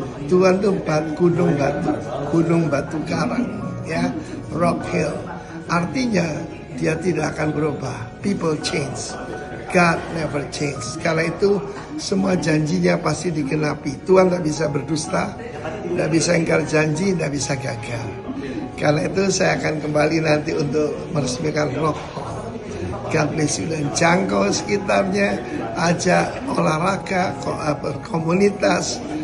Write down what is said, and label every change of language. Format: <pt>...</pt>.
<id>Tuhan itu gunung batu karang, ya. Rock Hill artinya dia tidak akan berubah.</id> <en>People change, God never change.</en> <id>Karena itu semua janjinya pasti digenapi. Tuhan tidak bisa berdusta, tidak bisa ingkar janji, tidak bisa gagal. Karena itu saya akan kembali nanti untuk meresmikan Rock Hill.</id> <en>God bless you,</en> <id>dan jangkau sekitarnya, ajak olahraga, komunitas.</id>